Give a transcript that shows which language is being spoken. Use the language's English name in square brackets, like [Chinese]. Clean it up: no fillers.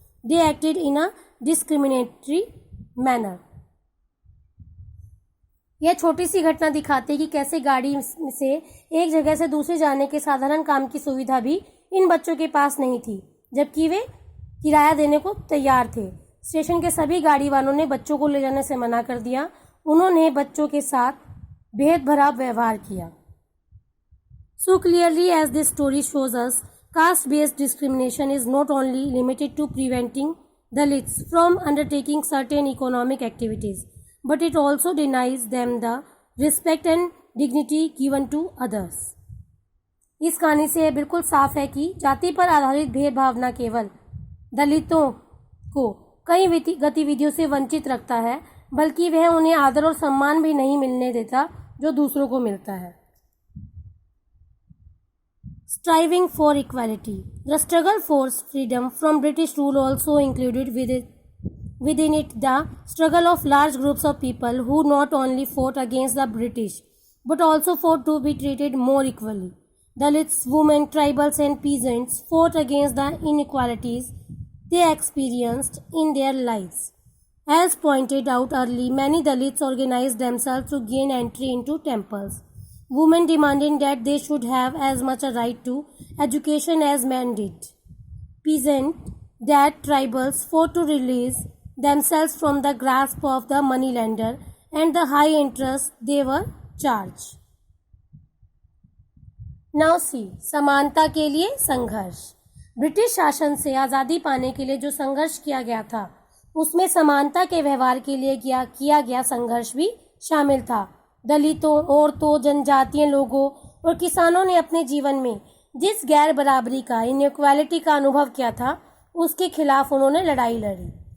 [English] They acted in a discriminatory manner. [Hindi] यह छोटी सी घटना दिखाती है कि कैसे गाड़ी से एक जगह से दूसरे जाने के साधारण काम की सुविधा भी इन बच्चों के पास नहीं थी, जबकि वे किराया देने को तैयार थे। स्टेशन के सभी गाड़ी वालों ने बच्चों को ले जाने से मना कर दिया। उन्होंने बच्चों के साथ भेदभरा व्यवहार किया। [English] So clearly as this story shows us, caste-based discrimination is not only limited to preventing Dalits from undertaking certain economic activities, but it also denies them the respect and dignity given to others. [Hindi] इस कहानी से यह बिल्कुल साफ है कि जाति पर आधारित भेदभाव न केवल दलितों को कई गतिविधियों से वंचित रखता है, बल्कि वह उन्हें आदर और सम्मान भी नहीं मिलने देता जो दूसरों को मिलता है। [English] Striving for equality. The struggle for freedom from British rule also included within it the struggle of large groups of people who not only fought against the British but also fought to be treated more equally. Dalits, women, tribals and peasants fought against the inequalities they experienced in their lives. As pointed out early, many Dalits organized themselves to gain entry into temples. Women demanded that they should have as much a right to education as men did. Peasants, that tribals fought to release themselves from the grasp of the moneylender and the high interest they were charged. Now see, [Hindi] समानता के लिए संघर्ष। British शासन से आज़ादी पाने के लिए जो संघर्ष किया गया था, उसमें समानता के व्यवहार के लिए किया गया संघर्ष भी शामिल था। दलितों, औरतों, जनजातीय लोगों और किसानों ने अपने जीवन में जिस गैर बराबरी का, इनइक्वालिटी का अनुभव किया था, उसके खिलाफ उन्होंने लड़ाई लड़ी।